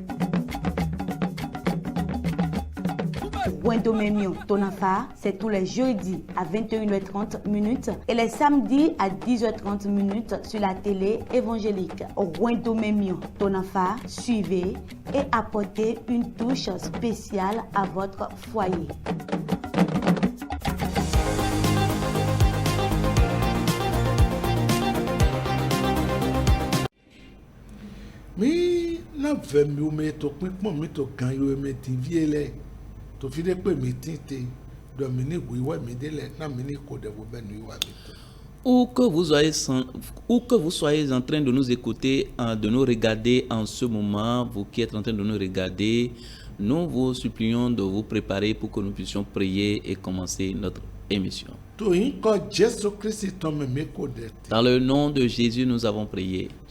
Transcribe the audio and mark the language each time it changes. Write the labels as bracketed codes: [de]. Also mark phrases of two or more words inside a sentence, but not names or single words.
[fr] Wendomemion Tonafa, c'est tous les jeudis à 21h30 et les samedis à 10h30 sur la télé évangélique. Wendomemion Tonafa, suivez et apportez une touche spéciale à votre foyer. [fon] Na vemi o me to pinpon mi to gan yo me TV le to fi de pe mi tinte Dominique wiwa mi de le na mi ni ko de bo benu wa mi to. [fr] Où que vous soyez en train de nous écouter, de nous regarder en ce moment, vous qui êtes en train de nous regarder, nous vous supplions de vous préparer pour que nous puissions prier et commencer notre émission. Dans le nom de Jésus, nous avons prié.